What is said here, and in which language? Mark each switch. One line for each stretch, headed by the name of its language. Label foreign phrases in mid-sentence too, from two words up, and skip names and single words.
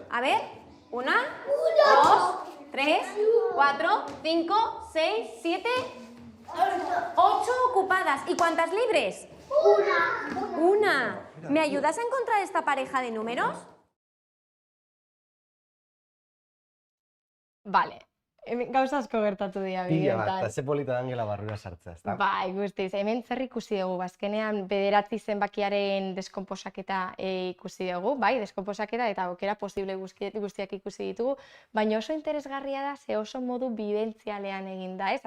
Spanish: A ver, 1, 2, 3, 4, 5, 6, 7, 8 ocupadas. ¿Y cuántas libres? Una. ¿Me ayudas a encontrar esta pareja de números? Vale,
Basque: gauza asko gertatu dira Pila bat, bideoetan. eta ze polita da Angela barrura sartzea, ezta? Bai, guztiz. Hemen zer ikusi dugu, azkenean bederatzi zenbakiaren deskonposaketa ikusi dugu, bai, deskonposaketa eta aukera posible guztiak ikusi ditugu, baina oso interesgarria da, ze oso modu bibentzialean egin da, ez?